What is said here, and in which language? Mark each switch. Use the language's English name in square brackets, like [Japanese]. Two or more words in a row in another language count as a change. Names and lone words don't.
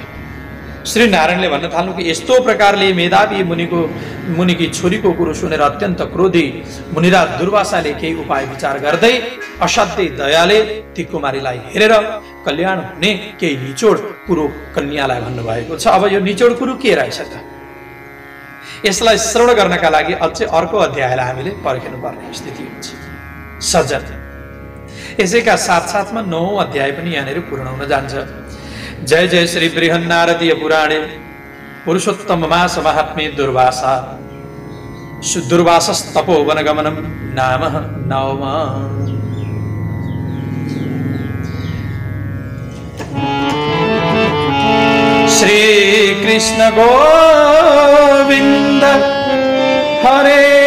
[Nepali] श्री नारायणले भन्न थाल्नु कि यस्तो प्रकारले मेधावी मुनिकी छोरीको कुरो सुनेर अत्यन्त क्रोधी मुनिराज दुर्वासाले केही उपाय विचार गर्दै असाध्यै दयाले ती कुमारीलाई हेरेर कल्याण हुने केही निचोड कुरो कन्यालाई भन्नुभएको छ। अब यो निचोड कुरो के रहेछ त? यसलाई श्रवण गर्नका लागि अझै अर्को अध्यायलाई हामीले पर्खिनुपर्ने स्थिति हुन्छ। सज्जन, यसैका साथसाथमा 9औं अध्याय पनि यहाँनिर पूर्ण हुन जान्छ। [Sanskrit] जय जय श्री बृहन्नारदीय पुराणे पुरुषोत्तम मास महात्म्ये दुर्वासा दुर्वासस्तपोवनगमनं नाम 9मा। श्री कृष्ण गोविंद हरे